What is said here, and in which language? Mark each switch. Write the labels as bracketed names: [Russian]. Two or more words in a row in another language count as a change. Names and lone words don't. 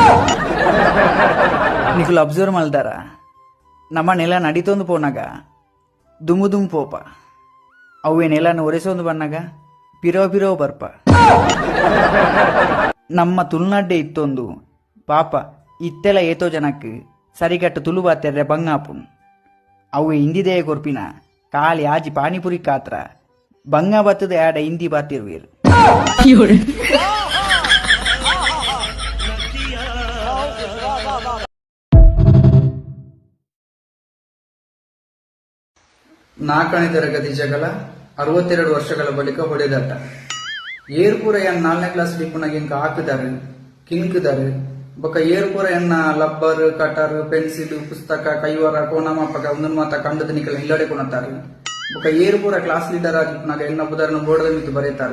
[Tulu] ನಿಖಲು ಅಬ್ಸರ್ವ್ ಮಲ್ದಾರ, ನಮ್ಮ ನೆಲ ನಡಿತೊಂದು ಪೋನಾಗ ದುಮು ಪೋಪ, ಅವೇ ನೆಲನ ಒರೆಸೊಂದು ಬಣ್ಣಗ ಪಿರೋ ಬರ್ಪ. ನಮ್ಮ ತುಳುನಾಡ್ಡೆ ಇತ್ತೊಂದು ಪಾಪ ಇತ್ತೆಲ್ಲ ಏತೋ ಜನಕ್ಕೆ ಸರಿಗಟ್ಟು ತುಳು ಬಾತ್ಯಾರೆ ಬಂಗಾಪುನ್. ಅವೇ ಹಿಂದಿದೆಯ ಕೊರ್ಪಿನ ಕಾಳಿ ಆಜಿ ಪಾನಿಪುರಿ ಕಾತ್ರ ಬಂಗ ಬತ್ತದ ಆಡ ಹಿಂದಿ ಬಾತಿರುವೇರು. [Kannada] ನಾಲ್ಕನೇ ತರಗತಿ ಜಗಳ 62 ವರ್ಷಗಳ ಬಳಿಕ ಹೊಡೆದಾಟ. [Tulu] ಏರ್ಪುರ 4ನೇ ಕ್ಲಾಸ್ ಡಿಪ್ಪುನಾಗ ಇಂಕ ಹಾಕಿದಾರೆ, ಕಿಂಕಿದಾರೆ. ಬೊಕ್ಕ ಏರ್ಪುರ ಲಬ್ಬರ್, ಕಟರ್, ಪೆನ್ಸಿಲ್, ಪುಸ್ತಕ, ಕೈವರ, ಕೋನಮಾಪಕ ಒಂದೊಂದು ಮಾತ ಕಂಡದ ನಿಕಲ ಇಲ್ಲಡೆ ಕೊನತಾರೆ. ಬೊಕ್ಕ ಏರ್ಪುರ [English] class leader [Tulu] ಆಗಿಪ್ಪನಾಗ ಎನ್ನ ಉದಾಹರಣೆ ಬೋರ್ಡ್ ಮಿತ್ತು ಬರೀತಾರೆ.